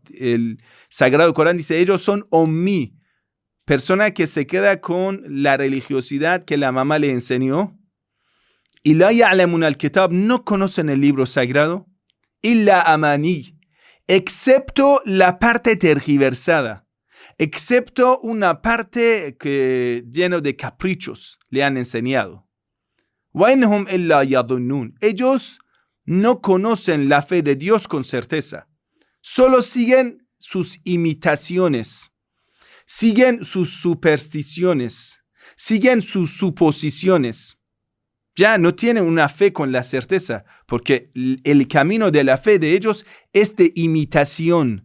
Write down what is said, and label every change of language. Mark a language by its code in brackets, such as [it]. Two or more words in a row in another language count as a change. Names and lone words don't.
[es] El Sagrado Corán dice, ellos son ummi, persona que se queda con la religiosidad que la mamá le enseñó. Y [ar] لا يعلمون الكتاب, [es] no conocen el libro sagrado. [ar] إلا أماني, [es] excepto la parte tergiversada, excepto una parte que lleno de caprichos le han enseñado. [ar] وَإِنْهُمْ إِلَّا يَظُنُّونَ. [es] Ellos no conocen la fe de Dios con certeza. Solo siguen sus imitaciones, siguen sus supersticiones, siguen sus suposiciones. Ya no tienen una fe con la certeza, porque el camino de la fe de ellos es de imitación.